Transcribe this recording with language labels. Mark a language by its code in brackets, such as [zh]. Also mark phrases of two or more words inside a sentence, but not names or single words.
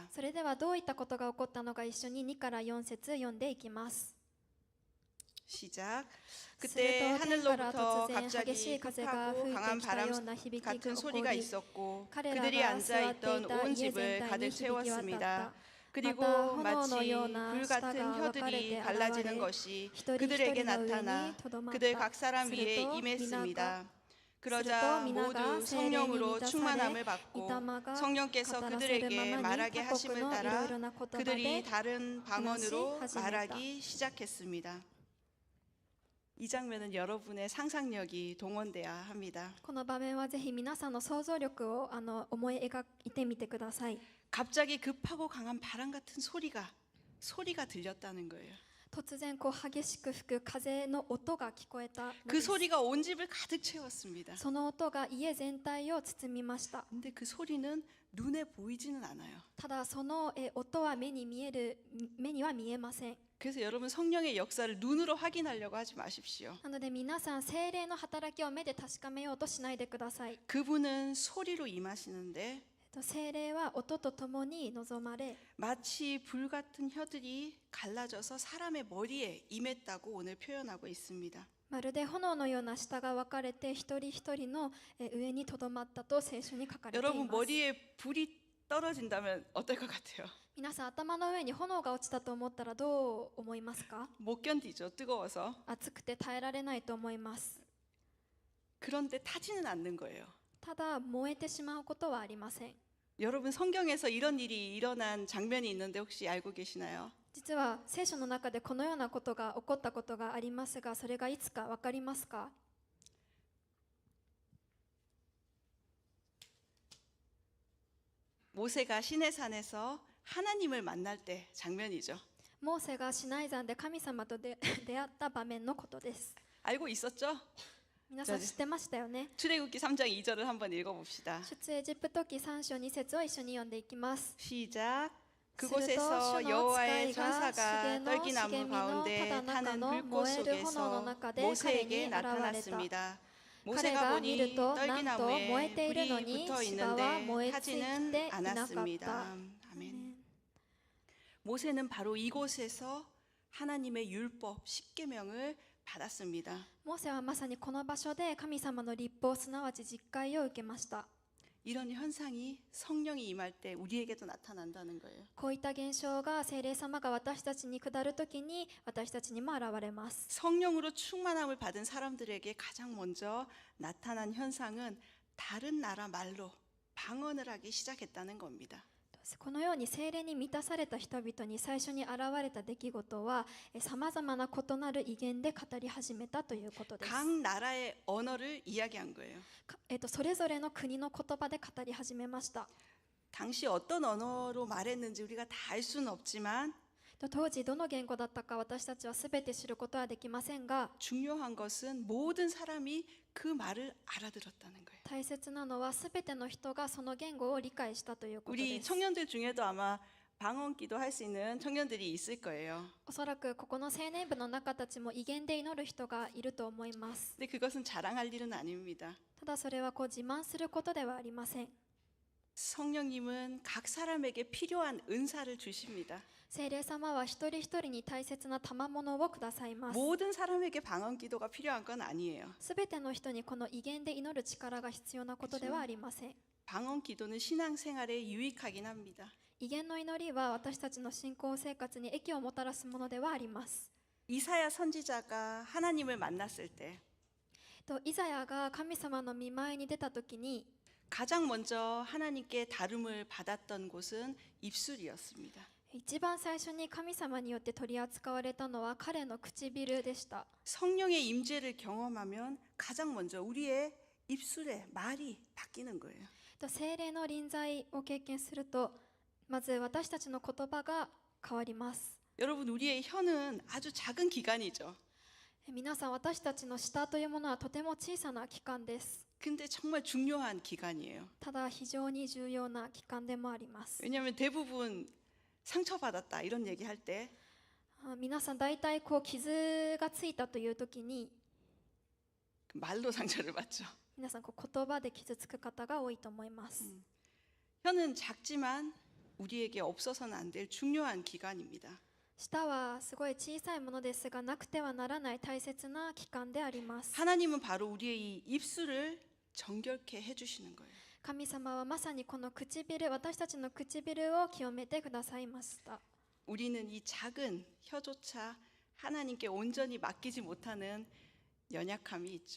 [ja] それではどういったことが起こったのか一緒に2から4節読んでいきます。 [ko] 시작. [ja] する [ko] 그때 [ja] と天から [ko] 하늘로부터 [ja] 突然激し [ko] 갑자기 [ja] い風が [ko] 흡하고 [ja] 吹い [ko] 강한 [ja] てきたよ [ko] 바람 [ja] うな響き [ko] 같은 [ja] が起こ [ko] 소리가 [ja] り [ko] 있었고 [ja] 彼ら [ko] 그들이 [ja] が [ko] 앉아 [ja] 座ってい [ko] 있던 [ja] た [ko] 온 [ja] 家 [ko] 집을 [ja] 全体 [ko] 가득 [ja] に響き渡っ [ko] 채웠습니다. [ja] た。 [ko] 그리고 [ja] また炎 [ko] 마치 [ja] のような [ko] 불 [ja] 舌 [ko] 같은 [ja] が分かれ [ko] 혀들이 [ja] て現 [ko] 갈라지는 [ja] れ [ko] 것이 [ja] 一人一 [ko] 그들에게 [ja] 人の上 [ko] 나타나 [ja] にとどまっ [ko] 그들 [ja] た。 [ko] 각 사람 [ja] す [ko] 위에 [ja] ると皆が [ko] 임했습니다. [ja] する [ko] 그러자 [ja] と皆 [ko] 모두 [ja] が聖霊に [ko] 성령으로 [ja] 満たされ [ko] 충만함을 [ja] 御 [ko] 받고 [ja] 霊が [ko] 성령께서 [ja] 語らせるま [ko] 그들에게 [ja] まに [ko] 말하게 [ja] 他国 [ko] 하심을 [ja] のいろい [ko] 따라 [ja] ろな言葉 [ko] 그들이 [ja] で [ko] 다른 방언으로 하시겠다. 말하기 시작했습니다. 이 장면은 여러분의 상상력이 동원돼야 합니다. [ja] この場面はぜひ皆さんの想像力を思い描いてみてください。 [ko] 갑자기 급하고 강한 바람 같은 소리가 들렸다는 거예요. [ja] 突然激しく吹く風の音が聞こえたの [ko] 그 [ja] です。 [ko] 소리가 온 집을 가득 채웠습니다. [ja] その音が家全体を包みました。 [ko] 근데 그 소리는 눈에 보이지는 않아요. [ja] ただその音は目には見えません。 [ko] 그래서 여러분 성령의 역사를 눈으로 확인하려고 하지 마십시오. [ja] なので皆さん聖霊の働きを目で確かめようとしないでください。 [ko] 그분은 소리로 임하시는데 [ja] 聖霊は音とともに望まれ [ko] 마치 불 같은 혀들이 갈라져서 사람의 머리에 임했다고 오늘 표현하고 있습니다. [ja] まるで炎のような舌が分かれて一人一人の上にとどまったと聖書に書かれてい [ko] 여러분 [ja] ます。 [ko] 머리에 불이 떨어진다면 어떨 것 같아요? [ja] 皆さん頭の上に炎が落ちたと思ったらどう思いますか？ [ko] 못 견디죠. 뜨거워서. [ja] 熱くて耐えられないと思います。 [ko] 그런데 타지는 않는 거예요. [ja] ただ燃えてしまうことはありません。 [ko] 여러분 성경에서 이런 일이 일어난 장면이 있는데 혹시 알고 계시나요? [ja] 実は聖書の中でこのようなことが起こったことがありますが、それがいつか分かりますか？ [ko] 모세가 시내산에서 하나님을 만날 때 장면이죠. [ja] モーセがシナイ山で神様と出会った場面のことです。 [ko] 알고 있었죠? [ja] 皆さん知ってましたよね。 [ko] 출애굽기 3장 2절을 한번 읽어봅시다. [ja] 出エジプト記3章2節を一緒に読んでいきます。 [ko] 시작. 그곳에서 여호와의 천사가 떨기나무 가운데 타는 불꽃 속에서 모세에게 나타났습니다. 모세가 보니 떨기나무에 불이 붙어 있는데 타지는 않았습니다. 아멘. 모세는 바로 이곳에서 하나님의 율법 10계명을 받았습니다. [ja] モーセはまさにこの場所で神様の律法すなわち実戒を受けました。 [ko] 이런 현상이 성령이 임할 때 우리에게도 나타난다는 거예요. [ja] こういった現象が聖霊様が私たちに下るときに私たちにも現れます。 [ko] 성령으로 충만함을 받은 사람들에게 가장 먼저 나타난 현상은 다른 나라 말로 방언을 하기 시작했다는 겁니다. [ja] このように聖霊に満たされた人々に最初に現れた出来事はさまざまな異なる威厳で語り始めたということです。 [ko] 각 나라의 언어를 이야기한 거예요. [ja] それぞれの国の言葉で語り始めました。 [ko] 당시 어떤 언어로 말했는지 우리가 다 알 수는 없지만 [ja] 当時どの言語だったか私たちは全て知ることはできませんが [ko] 중요한 것은 모든 사람이 그 말을 알아들었다는 거예요. [ja] 大切なのは全ての人がその言語を理解したということ [ko] 우리 [ja] です。 [ko] 청년들 중에도 아마 방언기도 할 수 있는 청년들이 있을 거예요. [ja] おそらくここの青年部の中たちも威厳で祈る人がいると思います。 [ko] 근데 그것은 자랑할 일은 아닙니다. [ja] ただそれは自慢することではありません。 [ko] 성령님은 각 사람에게 필요한 은사를 주십니다. [ja] 聖霊様は一人一人に大切な賜物をくださいます。 [ko] 모든 사람에게 방언기도가 필요한 건 아니에요. [ja] すべての人にこの威厳で祈る力が必要なことではありません。 [ko] 방언기도는 신앙생활에 유익하긴 합니다. [ja] 威厳の祈りは私たちの信仰生活に益をもたらすものではあります。 [ko] 이사야 선지자가 하나님을 만났을 때 [ja] イザヤが神様の御前に出たときに [ko] 가장 먼저 하나님께 다름을 받았던 곳은 입술이었습니다. [ja] 一番最初に神様によって取り扱われたのは彼の唇でした。 [ko] 성령의 임재를 경험하면 가장 먼저 우리의 입술에 말이 바뀌는 거예요. [ja] 聖霊の臨在を経験するとまず私たちの言葉が変わります。 [ko] 여러분, 우리의 혀는 아주 작은 기관이죠. [ja] 皆さん、私たちの舌というものはとても小さな器官です。 [ko] 근데 정말 중요한 기관이에요. [ja] ただ非常に重要な器官でもあります。 [ko] 왜냐하면 대부분 상처받았다 이런 얘기할 때 [ja] 皆さん大体傷がついたという時に [ko] 말로 상처를 받죠. [ja] 皆さん言葉で傷つく方が多いと思います。 [ko] 혀는 작지만 우리에게 없어서는 안 될 중요한 기관입니다. [ja] 舌はすごい小さいものですがなくてはならない大切な器官であります。 [ko] 하나님은 바로 우리의 이 입술을 정결케 해주시는 거예요. [ja] 神様はまさにこの唇、私たちの唇を清めてくださいました。 [ko] 우리는 이 작은 혀조차 하나님께 온전히 맡기지 못하는 연약함이 있죠.